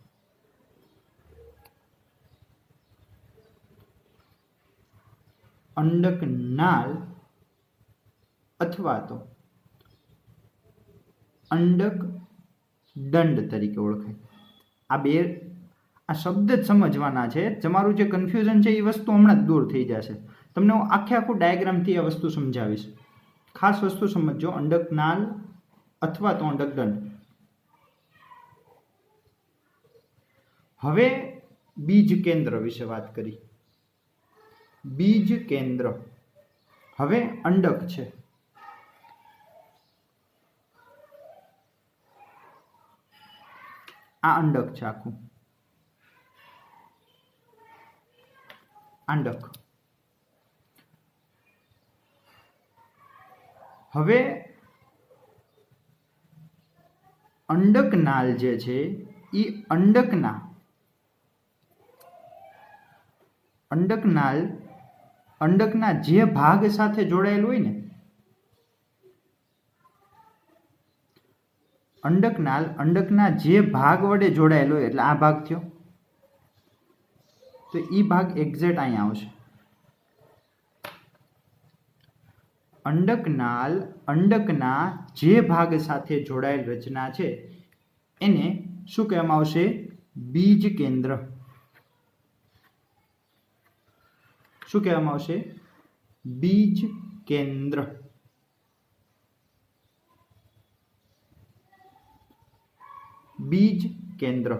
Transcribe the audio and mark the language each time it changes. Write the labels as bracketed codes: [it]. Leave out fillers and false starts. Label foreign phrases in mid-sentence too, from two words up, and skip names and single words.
[gu] અંડક નાલ અથવા તો અંડક દંડ તરીકે ઓળખાય। આ શબ્દ જ સમજવાના છે। તમારું જે કન્ફ્યુઝન છે એ વસ્તુ હમણાં જ દૂર થઈ જશે। તમને હું આખે આખું ડાયગ્રામ થી આ વસ્તુ સમજાવીશ। ખાસ વસ્તુ સમજો, અંડક નાલ અથવા તો અંડક દંડ। હવે બીજ કેન્દ્ર વિશે વાત કરી। બીજ કેન્દ્ર હવે અંડક છે। આ અંડક છે આખું અંડક। હવે અંડક નાલ જે છે ઈ અંડકના જે ભાગ સાથે જોડાયેલ હોય ને અંડક નાલ અંડકના જે ભાગ વડે જોડાયેલ હોય એટલે આ ભાગ થયો। તો ઈ ભાગ એક્ઝેક્ટ અહીંયા આવશે। અંડક નાલ અંડકના જે ભાગ સાથે જોડાયેલ રચના છે એને શું કહેવામાં આવશે? બીજ કેન્દ્ર। શું કહેવામાં આવશે? બીજ કેન્દ્ર। બીજ કેન્દ્ર।